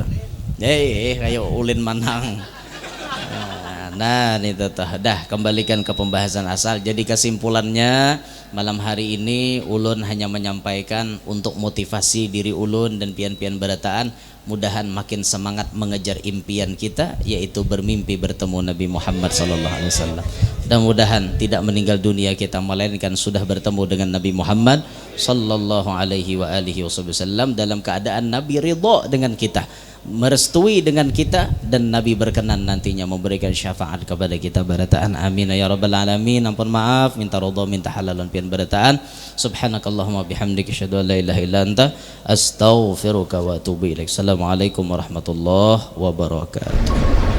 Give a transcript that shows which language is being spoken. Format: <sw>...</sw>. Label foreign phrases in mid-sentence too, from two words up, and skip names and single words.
<bjn>Kayak ulin manang. Nah itu tuh dah, kembalikan ke pembahasan asal. Jadi kesimpulannya malam hari ini ulun hanya menyampaikan untuk motivasi diri ulun dan pian-pian berataan, mudahan makin semangat mengejar impian kita, yaitu bermimpi bertemu Nabi Muhammad SAW.</bjn> <id>Dan mudahan tidak meninggal dunia kita, melainkan sudah bertemu dengan Nabi Muhammad SAW dalam keadaan Nabi ridha dengan kita, merestui dengan kita, dan Nabi berkenan nantinya memberikan syafaat kepada kita berataan.</id> <ar>آمين يا رب العالمين.</ar> <bjn>Ampun maaf, minta ridha, minta halalan pian berataan.</bjn> <ar>سبحانك اللهم وبحمدك أشهد أن لا إله إلا أنت أستغفرك وأتوب إليك. السلام عليكم ورحمة الله وبركاته.</ar>